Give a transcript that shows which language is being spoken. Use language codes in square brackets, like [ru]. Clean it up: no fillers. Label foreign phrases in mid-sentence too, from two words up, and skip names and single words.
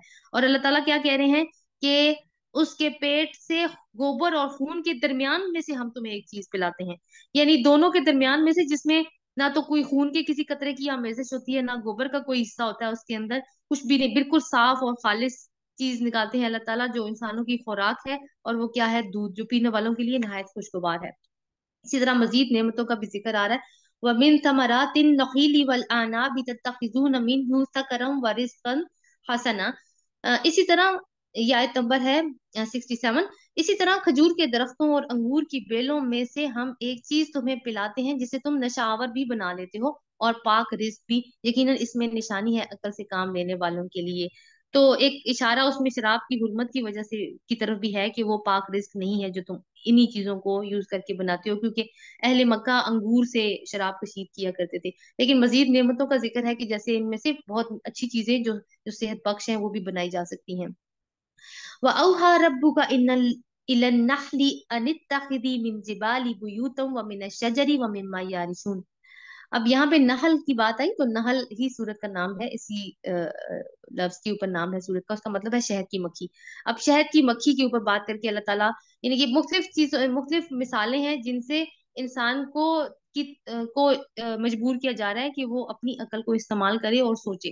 [hi] और अल्लाह ताला क्या कह रहे हैं कि उसके पेट से गोबर और खून के दरमियान में से हम तुम्हें एक चीज पिलाते हैं, यानी दोनों के दरमियान में से, जिसमें ना तो कोई खून के किसी कतरे की आमेजिश होती है, ना गोबर का कोई हिस्सा होता है उसके अंदर, कुछ भी नहीं, बिल्कुल साफ और खालिस चीज निकालते हैं अल्लाह ताला जो इंसानों की खुराक है। और वो क्या है? दूध, जो पीने वालों के लिए नहायत खुशगवार है। इसी तरह मजीद नेमतों का भी जिक्र आ रहा है। [ar] ومن ثمرات النخيل والأعناب تتخذون منه سكرا ورزقا حسنا. [hi] इसी तरह ये आयत नंबर है 67। इसी तरह खजूर के दरख्तों और अंगूर की बेलों में से हम एक चीज तुम्हें पिलाते हैं जिसे तुम नशावर भी बना लेते हो और पाक रिज्क भी। यकीनन इसमें निशानी है अकल से काम लेने वालों के लिए। तो एक इशारा उसमें शराब की हुर्मत की वजह से की तरफ भी है कि वो पाक रिस्क नहीं है जो तुम इन्हीं चीजों को यूज करके बनाते हो, क्योंकि अहले मक्का अंगूर से शराब कशीद किया करते थे। लेकिन मजीद नेमतों का जिक्र है कि जैसे इनमें से बहुत अच्छी चीजें जो जो सेहत बख्श हैं वो भी बनाई जा सकती हैं। [ar] وأوحى ربك إن إلى النحل أن اتخذي من الجبال بيوتا ومن الشجر ومما يعرشون. [hi] अब यहाँ पे नहल की बात आई तो नहल ही सूरत का नाम है, इसी लफ्ज के ऊपर नाम है सूरत का, उसका मतलब है शहद की मक्खी। अब शहद की मक्खी के ऊपर बात करके अल्लाह ताला, यानी कि मुख्तलिफ चीज मुख्तलिफ मिसालें हैं जिनसे इंसान को मजबूर किया जा रहा है कि वो अपनी अकल को इस्तेमाल करे और सोचे।